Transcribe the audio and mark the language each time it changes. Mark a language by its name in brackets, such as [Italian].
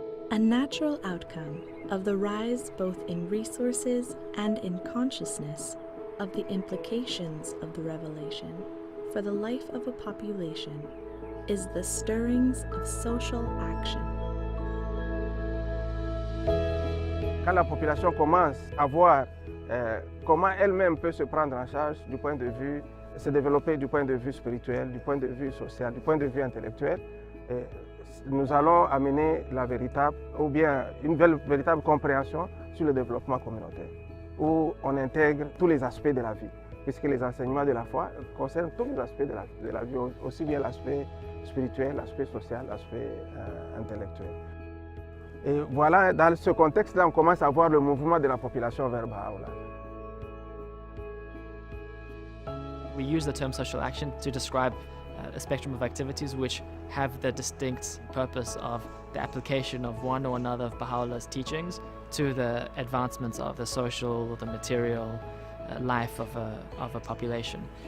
[English] A natural outcome of the rise both in resources and in consciousness of the implications of the revelation for the life of a population is the stirrings of social action. [French] Quand la population commence à voir comment elle-même peut se prendre en charge du point de vue, se développer du point de vue spirituel, du point de vue social, du point de vue intellectuel, nous allons amener la véritable, ou bien une véritable compréhension sur le développement communautaire, où on intègre tous les aspects de la vie, puisque les enseignements de la foi concernent tous les aspects de la vie, aussi bien l'aspect spirituel, l'aspect social, l'aspect intellectuel. Et voilà, dans ce contexte-là, on commence à voir le mouvement de la population vers Baha'u'llah. [English] We use the term social action to describe a spectrum of activities which have the distinct purpose of the application of one or another of Baha'u'llah's teachings to the advancements of the social or the material life of a population.